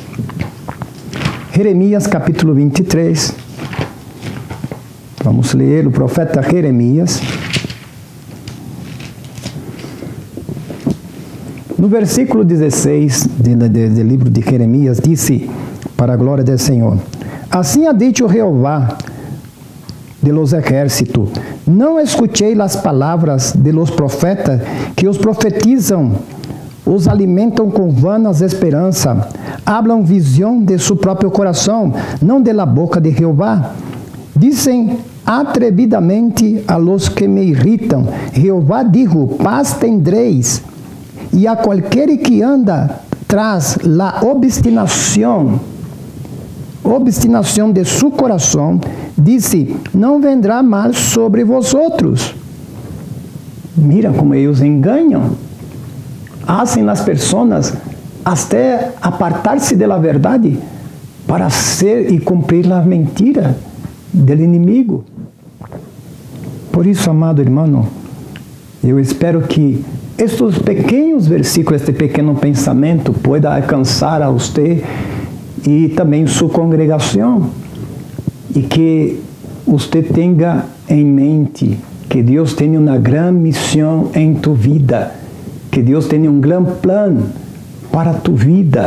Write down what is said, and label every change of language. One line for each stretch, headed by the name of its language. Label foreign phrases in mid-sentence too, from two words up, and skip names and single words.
Portuguese: Jeremias, capítulo 23. Vamos ler o profeta Jeremias. No versículo 16 do livro de Jeremias, disse, para a glória do Senhor, assim
Spanish: ha dicho
Portuguese: Jeová
Spanish: de los ejércitos,
Portuguese: não escutei as palavras
Spanish: de los profetas
Portuguese: que os profetizam, os alimentam com vanas esperanças, hablam visão de seu próprio coração, não
Spanish: de la boca
Portuguese: de Jeová. Dizem atrevidamente
Spanish: a los que
Portuguese: me irritam:
Spanish: Jehová dijo, paz tendréis.
Portuguese: E a qualquer que anda
Spanish: tras la
Portuguese: obstinação de su coração, disse, não
Spanish: vendrá mal sobre vosotros.
Portuguese: Mira como eles enganam. Hacen as pessoas até apartar-se da verdade para ser e cumprir a mentira do inimigo. Por isso, amado irmão, eu espero que estes pequenos versículos, este pequeno pensamento, pueda alcançar a você e também sua congregação, e que você tenha em mente que Deus tem uma grande missão em tu vida, que Deus tem um grande plano para tu vida.